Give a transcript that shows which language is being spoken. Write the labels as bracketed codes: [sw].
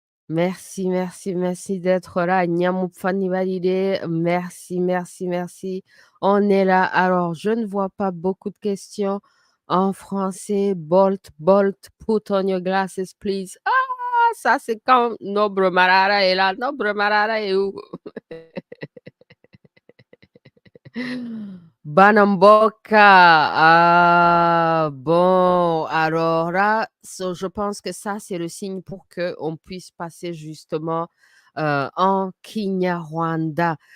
[fr] Merci, merci, merci d'être là. Nyamupfani Valide, merci, merci, merci. On est là. Alors, je ne vois pas beaucoup de questions en français. [en] Bolt, put on your glasses, please. [fr] Ah, ça, c'est quand Nobre Marara est là. Nobre Marara est où? Banamboka. Ah, bon, alors là, je pense que ça, c'est le signe pour qu'on puisse passer justement en KinyaRwanda.